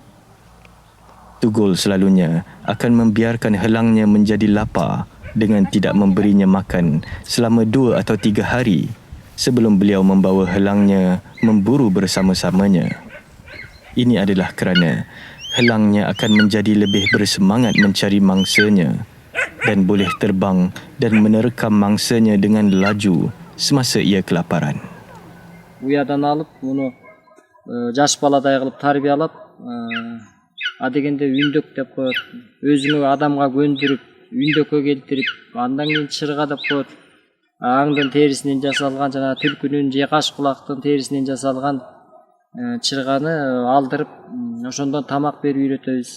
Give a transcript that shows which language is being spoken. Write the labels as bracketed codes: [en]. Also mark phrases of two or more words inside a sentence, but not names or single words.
[ms] Tugol selalunya akan membiarkan helangnya menjadi lapar dengan tidak memberinya makan selama 2 atau 3 hari sebelum beliau membawa helangnya memburu bersama-samanya. Ini adalah kerana helangnya akan menjadi lebih bersemangat mencari mangsanya dan boleh terbang dan menerkam mangsanya dengan laju semasa ia kelaparan. [ky] Уядан алып, муну жаш баладай кылып тарбиялап, адегенде үндөк деп коет. Өзүнө адамга көндүрүп, үндөккө келтирип, андан кийин чырга деп коет. Аңдын терисинен жасалган, жана түлкүнүн же каш кулактын терисинен жасалган чырганы алдырып, ошондон тамак берип үйрөтөбүз.